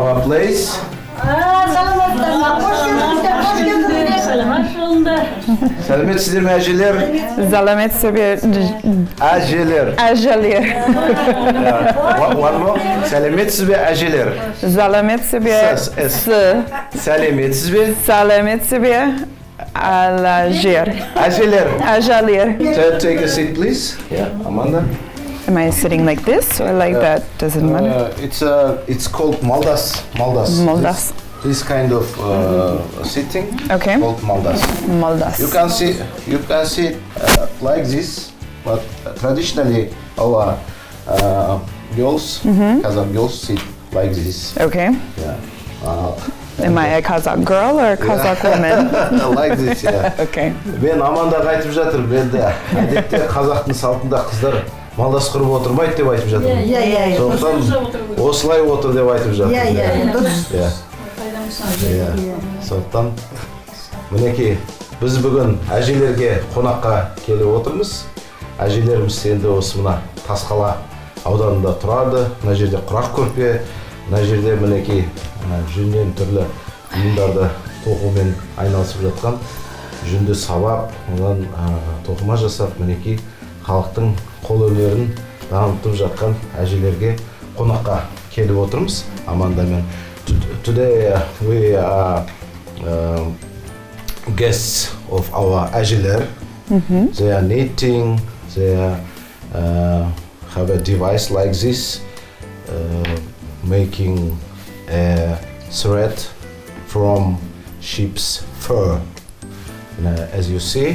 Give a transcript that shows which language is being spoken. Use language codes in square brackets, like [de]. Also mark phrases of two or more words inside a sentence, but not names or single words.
[en] place. [kk] Сәлеметсіздер ме әжелер? Әжелер. [en] One more. [kk] Сәлеметсіз бе әжелер? Сәлеметсіз бе әжелер. [en] Take a seat, please. Yeah, Amanda. Am I sitting like this or like that? Doesn't matter. It's called Maldas. This kind of sitting. Okay. Called Maldas. You can see like this, but traditionally our girls, Kazakh girls sit like this. Okay. Yeah. Am I a Kazakh girl or a Kazakh woman? Like this, yeah. Okay. [kk] Мен Амандаға айтып жатыр, енді әдетте қазақтың салтында қыздар малдас құрып отырмайды деп айтып жатыр. Сондықтан осылай отыр деп айтып жатыр. Сондықтан мінекей біз бүгін әжелерге қонаққа келіп отырмыз. Әжелеріміз енді осы мына Тасқала ауданында тұрады. Мына жерде құрақ көрпе, мына жерде мінекей жүннен түрлі бұйымдарды тоқумен айналысып жатқан, жүнді сабап, одан тоқыма жасап, мінекей халықтың қол өнерін дамытып жатқан әжелерге қонаққа келіп отырмыз Амандамен. [en] Today we are guests of our әжелер. They are knitting, they have a device like this, making a thread from sheep's fur, as you see.